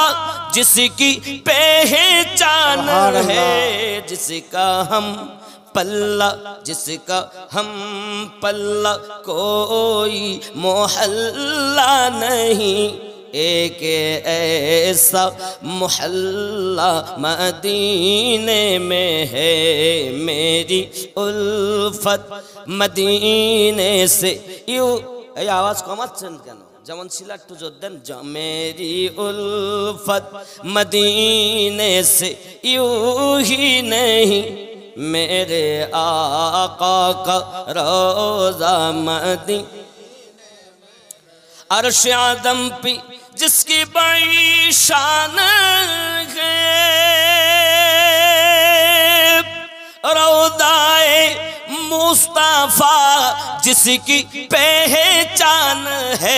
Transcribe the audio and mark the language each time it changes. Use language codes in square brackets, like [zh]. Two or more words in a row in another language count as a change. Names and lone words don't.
[ur] جس کی پہچان ہے، جس کا ہم پلہ، جس کا ہم پلہ کوئی محلہ نہیں، ایک ایسا محلہ مدینے میں ہے، میری الفت مدینے سے یوں۔ [bn] এই আওয়াজ কমাচ্ছেন কেন? যেমন ছিল একটু জোর দেন। [ur] میری الفت مدینے سے یوں ہی نہیں، میرے آقا کا روزہ مدینے، عرش عظم پہ جس کی بڑی شان ہے، روضہ مصطفیٰ جس کی پہچان ہے،